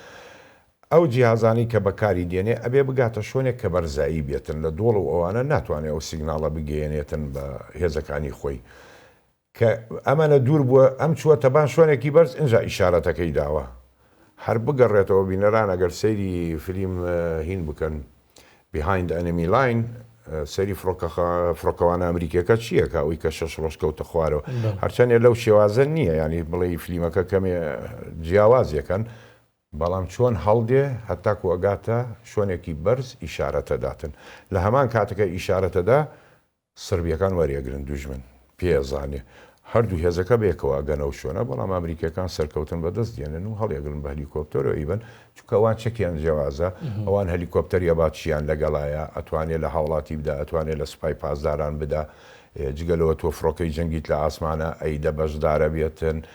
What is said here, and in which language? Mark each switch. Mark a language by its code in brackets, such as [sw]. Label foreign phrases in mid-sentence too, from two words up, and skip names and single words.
[ckb] ئەو جیهازانی کە بەکاری دێنێ ئەبێ بگاتە شوێنێک کە بەرزایی بێتن لە دۆڵ و ئەوانە ناتوانێت ئەو سیگناڵە بگەێنێتن بە هێزەکانی خۆی کە ئەمەە دوور بووە ئەم چووە تەبان شوێنێکی بەرز اینجا ئیشارەتەکەی داوە هەر بگەڕێتەوە بینەران ئەگەر سەیری فیلم هین بکەن behind enemy line سەری فڕۆکەوانە ئەمریکیەکە چییەکە ئەوی کە 6 ڕۆژ کەوتە خوارەوە هەرچەندێ لەو شێوازە نییە ینی بڵێ فیلمەکە کەمێ جیاوازیەکەن بەڵام چۆن هەڵدێ هەتاکو ئەگاتە شوێنێکی بەرز ئیشارەتەداتن لە هەمان کاتەکە ئیشارەتەدا سربیەکان وەریەگرن دوژمن پێزانێ هەردوو هێزەکە بێکەوە گەنەو شوێنە بەڵام ئەمریکەکان سەرکەوتن بەدەست دێنن و هەڵێگرن بە هەلیکۆپتەرەوە ئیبن چونکە ئەوان چەکیان جیاوازە ئەوان هەلیکۆپتەریە باتچیان لەگەڵایە ئەتوانێت لە هاوڵاتی بدا ئەتوانێت لە سوپای پاسداران بدا جگەلەوە تۆ فڕۆکەی جەنگیت لە ئاسمانە ئەیدە بەشدارە بێتن